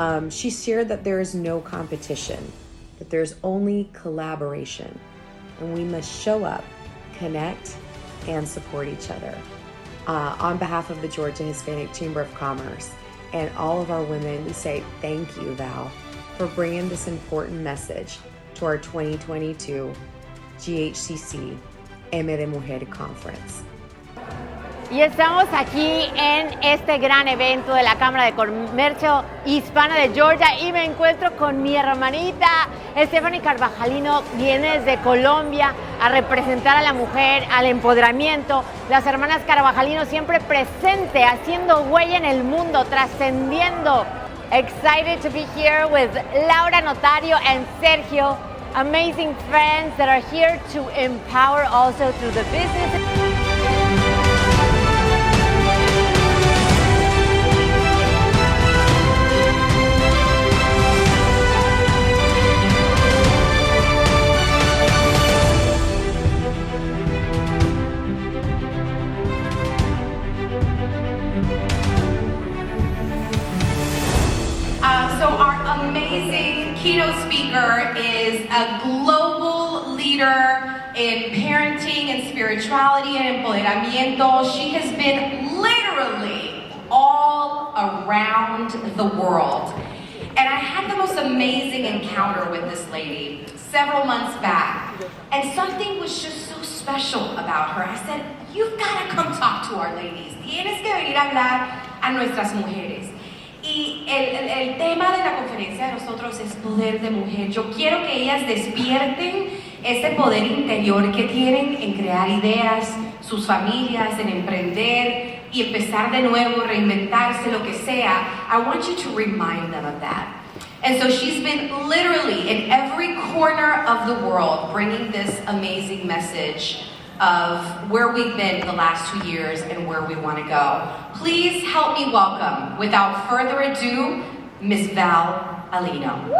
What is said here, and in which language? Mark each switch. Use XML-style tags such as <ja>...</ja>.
<en>She shared that there is no competition, that there's only collaboration, and we must show up, connect, and support each other. On behalf of the Georgia Hispanic Chamber of Commerce and all of our women, we say thank you, Val, for bringing this important message to our 2022 GHCC M de Mujer Conference.</en> <es>Y estamos aquí en este gran evento de la Cámara de Comercio Hispana de Georgia y me encuentro con mi hermanita Stephanie Carvajalino. Viene desde Colombia a representar a la mujer, al empoderamiento. Las hermanas Carvajalino siempre presente, haciendo huella en el mundo, trascendiendo.</es> <en>Excited to be here with Laura Notario and Sergio, amazing friends that are here to empower also through the business. So our amazing keynote speaker is a global leader in parenting and spirituality and empoderamiento. She has been literally all around the world. And I had the most amazing encounter with this lady several months back. And something was just so special about her. I said, you've got to come talk to our ladies.</en> <es>Tienes que venir a hablar a nuestras mujeres. Y el tema de la conferencia de nosotros es poder de mujer. Yo quiero que ellas despierten ese poder interior que tienen en crear ideas, sus familias, en emprender y empezar de nuevo, reinventarse, lo que sea.</es> <en>I want you to remind them of that. And so she's been literally in every corner of the world bringing this amazing message of where we've been the last 2 years and where we want to go. Please help me welcome, without further ado, Miss Val Alino.</en>